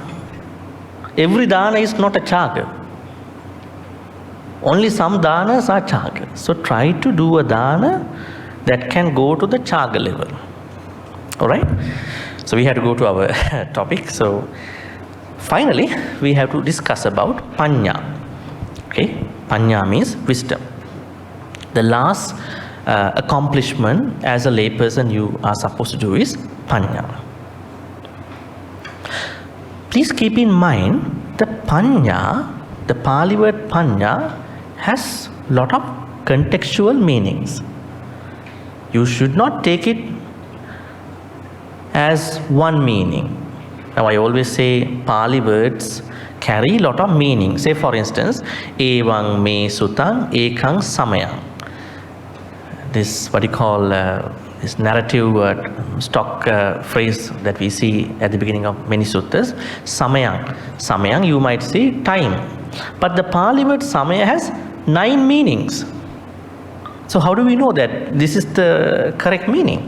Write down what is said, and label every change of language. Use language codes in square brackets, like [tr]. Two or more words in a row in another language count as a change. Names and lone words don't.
[en] Every dana is not a chaga. Only some danas are chaga. So try to do a dana that can go to the chaga level. Alright? So we have to go to our topic. So finally, we have to discuss about panya. Okay? Panya means wisdom. The last accomplishment as a layperson you are supposed to do is panya. Please keep in mind the panya, the Pali word panya has lot of contextual meanings. You should not take it as one meaning. Now I always say Pali words carry lot of meaning. Say for instance, [pi] evang me sutang ekang samayang. [en] This what you call this narrative stock phrase that we see at the beginning of many suttas, samayang. Samayang, you might see time. But the Pali word samaya has 9 meanings. So how do we know that this is the correct meaning?